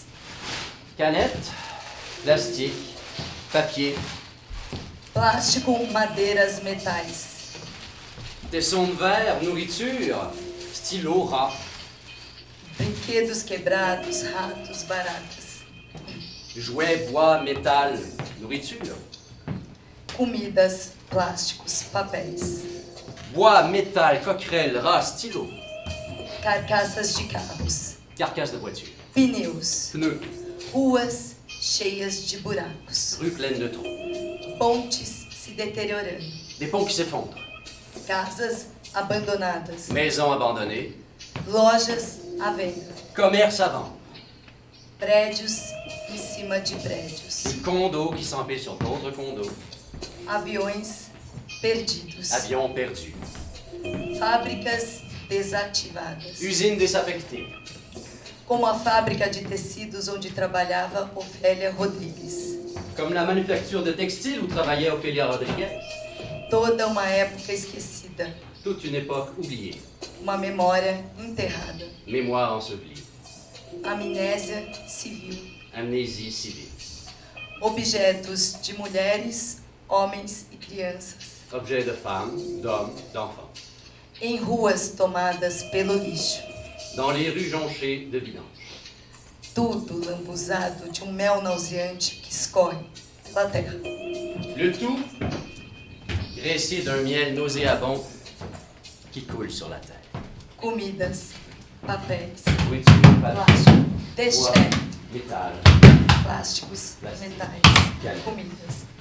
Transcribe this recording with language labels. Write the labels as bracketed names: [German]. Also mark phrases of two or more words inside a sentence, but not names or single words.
[French] Canettes, plastique, papier, [Portuguese] Plástico, madeiras, metais. [French] tessons de verre, nourriture, stylos, rats, [Portuguese] Brinquedos quebrados, ratos, baratas. [French] jouets, bois, métal, nourriture. [Portuguese] Comidas, plásticos, papéis. [French] Bois, métal, coquerelles, rats, stylos, [Portuguese] Carcaças de carros. [French] carcasses de voitures, [Portuguese] Pneus. [French] pneus, [Portuguese] Ruas cheias de buracos. [French] rues pleines de trous, [Portuguese] Pontes se deteriorando. [French] des ponts qui s'effondrent, [Portuguese] Casas abandonadas. [French] maisons abandonnées, [Portuguese] Lojas à venda. [French] commerces à vendre, [Portuguese] Prédios em cima de prédios. [French] condos qui s'empilent sur d'autres condos, [Portuguese] Aviões perdidos. [French] avions perdus, [Portuguese] Fábricas desativadas. [French] usines désaffectées, [Portuguese] Como a fábrica de tecidos onde trabalhava Ofélia Rodrigues. [French] comme la manufacture de textiles où travaillait Ophélia Rodriguez. [Portuguese] Toda uma época esquecida. [French] Toute une époque oubliée, [Portuguese] Uma memória enterrada. [French] mémoire ensevelie, [Portuguese] Amnésia civil. [French] amnésie civile, [Portuguese] Objetos de mulheres, homens e crianças. [French] objet de femmes, d'hommes, d'enfants, [Portuguese] Em ruas tomadas pelo lixo. [French] dans les rues jonchées de vidanges. [Portuguese] Tudo lambuzado de mel nauseante que escorre pela terra. [French] Le tout graissé d'un miel nauséabond qui coule sur la terre. [Portuguese] Comidas, papéis, [French] Nourriture, papier, [Portuguese] plástico, [French] bois, déchets, métal, [Portuguese] plásticos, Plástico. metais, [French] Canne. [Portuguese] comidas.